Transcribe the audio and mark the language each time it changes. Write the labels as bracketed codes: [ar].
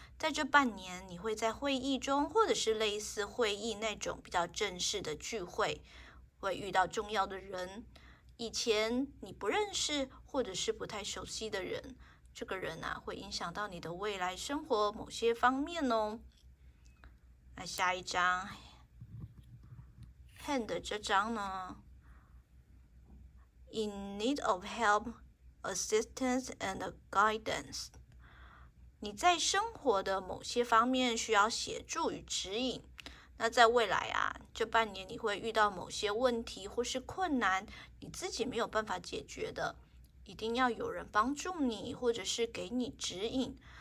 [zh] 在这半年，你会在会议中或者是类似会议那种比较正式的聚会，会遇到重要的人，以前你不认识或者是不太熟悉的人。这个人会影响到你的未来生活某些方面哦。那下一张 hand 这张呢， [en] in need of help, assistance, and guidance. [zh] 你在生活的某些方面需要协助与指引。那在未来啊，这半年你会遇到某些问题或是困难，你自己没有办法解决的，一定要有人帮助你，或者是给你指引。